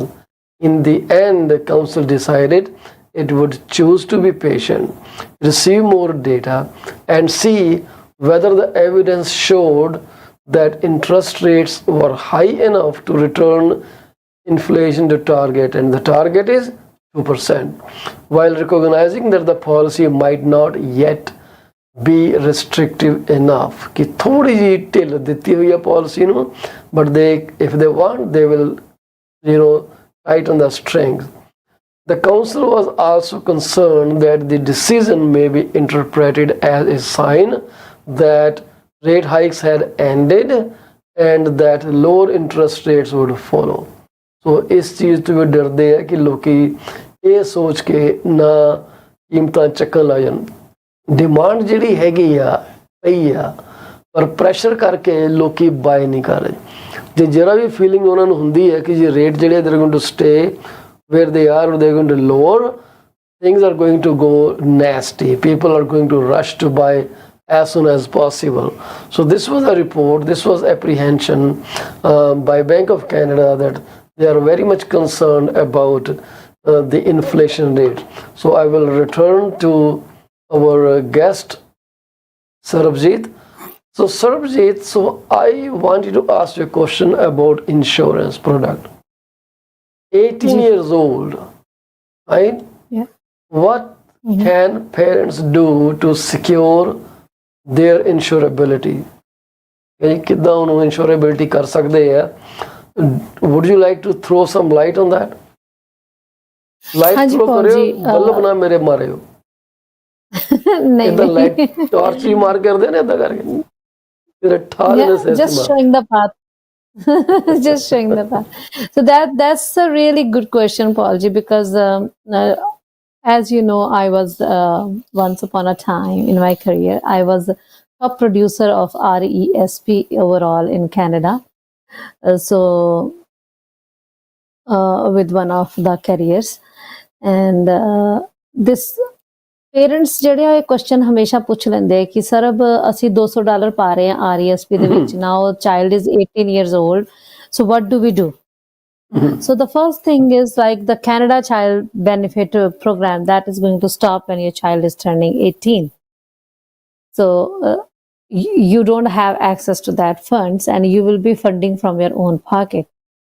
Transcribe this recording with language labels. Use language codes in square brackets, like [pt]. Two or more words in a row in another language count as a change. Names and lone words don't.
[en] In the end, the council decided it would choose to be patient, receive more data, and see whether the evidence showed that interest rates were high enough to return inflation to target, and the target is 2%, while recognizing that the policy might not yet be restrictive enough. [pa] ਕਿ ਥੋੜ੍ਹੀ ਜੀ ਢਿੱਲ ਦੇਤੀ ਹੁਈ ਹੈ policy ਨੂੰ, [en] but if they want, they will tighten the strings. The council was also concerned that the decision may be interpreted as a sign that rate hikes had ended and that lower interest rates would follow. [pa] So ਇਸ ਚੀਜ਼ ਤੋਂ ਵੀ ਡਰਦੇ ਆ ਕਿ ਲੋਕੀ ਇਹ ਸੋਚ ਕੇ ਨਾ ਕੀਮਤਾਂ ਚੱਕਣ ਲੱਗ ਜਾਣ. ਡਿਮਾਂਡ ਜਿਹੜੀ ਹੈਗੀ ਆ ਪਈ ਆ, ਪਰ ਪ੍ਰੈਸ਼ਰ ਕਰਕੇ ਲੋਕੀ ਬਾਏ ਨਹੀਂ ਕਰ ਰਹੇ. ਜੇ ਜਰਾ ਵੀ ਫੀਲਿੰਗ ਉਹਨਾਂ ਨੂੰ ਹੁੰਦੀ ਹੈ ਕਿ ਜੇ ਰੇਟ ਜਿਹੜੇ [en] they're going to stay where they are or they're going to lower, things are going to go nasty. People are going to rush to buy as soon as possible. So this was a report, this was apprehension by Bank of Canada that they are very much concerned about the inflation rate. So I will return to our guest, Sarabjit. So Sarabjit, so I want you to ask you a question about insurance product. 18 years old, right? Yeah. What can parents do to secure their insurability? [pa] ਕਿ ਕਿੱਦਾਂ ਉਹਨੂੰ ਇੰਸ਼ੋਰੇਬਿਲਟੀ ਕਰ ਸਕਦੇ ਆ? [en] would you like to throw some light on that? [pa] ਲਾਈਟ ਹਾਂਜੀ ਥਰੋ ਪਾਲ ਕਰਿਓ, ਜੀ, ਬੱਲਬ ਨਾ ਮੇਰੇ ਮਾਰਿਓ। ਨਹੀਂ ਇਦਾਂ ਲਾਈਟ ਨਹੀਂ ਟਾਰਚ ਹੀ ਮਾਰ ਕਰਦੇ ਨੇ, ਇਦਾਂ ਕਰਕੇ ਤੇਰੇ ਠਾ ਦੇਣੇ ਸਿਰ 'ਚ just ਮਾਰ। [en] showing the path. Just showing the path. So that's a really good question, Paulji, because as you know, I was once upon a time in my career, I was the top producer of RESP overall in Canada. So with one of the carriers, and this [pa] ਪੇਰੈਂਟਸ ਜਿਹੜੇ ਆ ਇਹ ਕੁਐਸਚਨ ਹਮੇਸ਼ਾ ਪੁੱਛ ਲੈਂਦੇ ਕਿ ਸਰ ਅਸੀਂ $200 ਪਾ ਰਹੇ ਹਾਂ RESP ਦੇ ਵਿੱਚ, [en] now child is 18 years old, so what do we do? So the first thing is like the Canada Child Benefit Program that is going to stop when your child is turning 18. So you don't have access to that funds and you will be funding from your own pocket.